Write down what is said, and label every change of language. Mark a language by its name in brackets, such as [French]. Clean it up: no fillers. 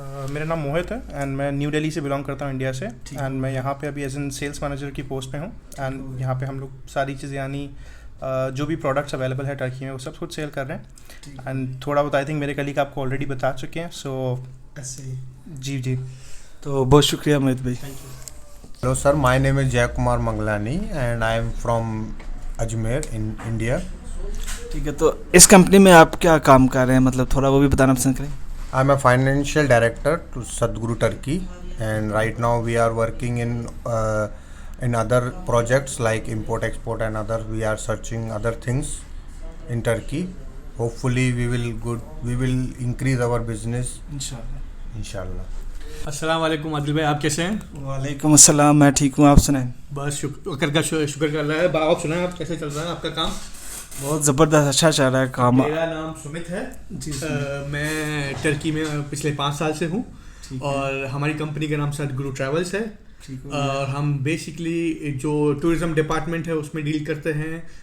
[Hindi] मेरा नाम मोहित है एंड मैं न्यू दिल्ली से बिलोंग करता हूँ इंडिया से एंड मैं यहाँ पे अभी एज एन सेल्स मैनेजर की पोस्ट पे हूँ एंड यहाँ पे हम लोग सारी चीज़ें यानी जो भी प्रोडक्ट्स अवेलेबल है टर्की में वो सब कुछ सेल कर रहे हैं एंड थोड़ा बहुत आई थिंक मेरे कलीग आपको ऑलरेडी बता चुके हैं सो जी जी तो बहुत शुक्रिया मोहित भाई. [English] Hello sir, my name is Jay Kumar Manglani and I am from Ajmer in India. [Hindi] ठीक है, तो इस कंपनी में आप क्या काम कर रहे हैं, मतलब थोड़ा वो भी बताना पसंद करें. [English] I am a financial director to Sadhguru Turkey and right now we are working in other projects like import export and other. We are searching other things in Turkey. Hopefully we will increase our business inshallah. [Hindi] अस्सलाम वालेकुम आदिल भाई, आप कैसे हैं? वालेकुम अस्सलाम, मैं ठीक हूँ, आप सुनाएं. बस शुक्र कर रहा है. आप सुनाएं, आप कैसे चल रहा है आपका काम? बहुत ज़बरदस्त, अच्छा चल रहा है काम. मेरा नाम सुमित है जी. मैं टर्की में पिछले 5 साल से हूँ और हमारी कंपनी का नाम सदगुरु ट्रैवल्स है और हम बेसिकली जो टूरिज़्म डिपार्टमेंट है उसमें डील करते हैं.